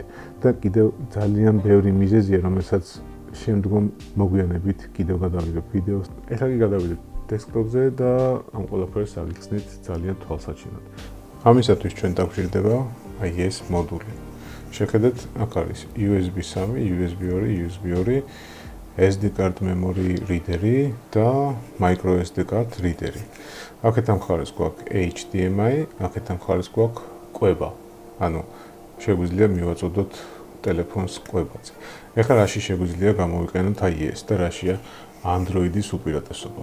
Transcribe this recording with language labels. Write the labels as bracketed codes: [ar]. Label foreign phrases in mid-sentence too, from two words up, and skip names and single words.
[ka] და კიდევ ძალიან ბევრი მიზეზია, რომელსაც შემდგომ მოგვიანებით კიდევ გადავიდეთ ვიდეოს. ეხლა კი გადავიდეთ დესკტოპზე და ამ ყველაფერს აგიხსნით ძალიან თვალსაჩინოდ. ამისათვის ჩვენ დაგვჭირდება აი ეს მოდული. შეხედეთ, აქ არის USB 3, USB 2, USB 2 [en] SD card memory reader-ი [ka] და [en] micro SD card reader-ი. [ka] აქეთ ამ მხარეს გვაქვს HDMI, აქეთ ამ მხარეს გვაქვს კვება. ანუ შეგვიძლია მივაწოდოთ ტელეფონს კვებაზე. ეხლა რაში შეგვიძლია გამოვიყენოთ აი ეს და რაშია Android-ის უპირატესობა.